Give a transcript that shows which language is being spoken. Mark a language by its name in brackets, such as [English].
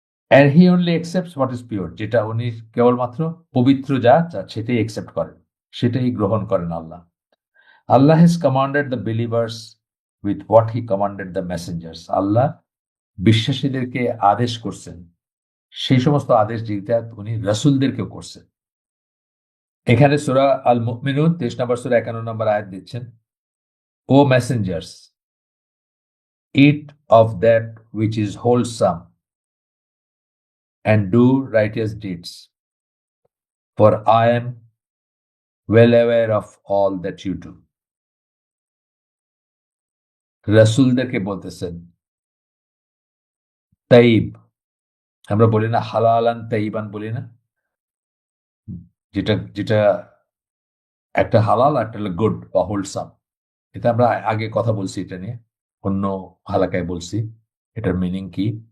[English] and he only accepts what is pure, [Bangla] যেটা উনি কেবলমাত্র পবিত্র, যা যা সেটাই একসেপ্ট করেন, সেটাই গ্রহণ করেন আল্লাহ। [English] Allah has commanded the believers with what he commanded the messengers, [Bangla] আল্লাহ বিশ্বাসীদেরকে আদেশ করছেন সেই সমস্ত আদেশ যেটা উনি রাসূলদেরকেও করছেন। এখানে সূরা আল মুমিনুন 23 নম্বর সূরা 51 নম্বর আয়াত দিচ্ছেন, [English] O messengers, eat of that which is wholesome and do righteous deeds, for I am well aware of all that you do. [Bangla] রাসূলদেরকে বলতেছেন তাইব, আমরা বলি না হালালান তাইবান বলি না, যেটা যেটা একটা হালাল, একটা হলো গুড বা হোলসাম। এটা আমরা আগে কথা বলছি, এটা নিয়ে অন্য হালাকায় বলছি এটার মিনিং কি।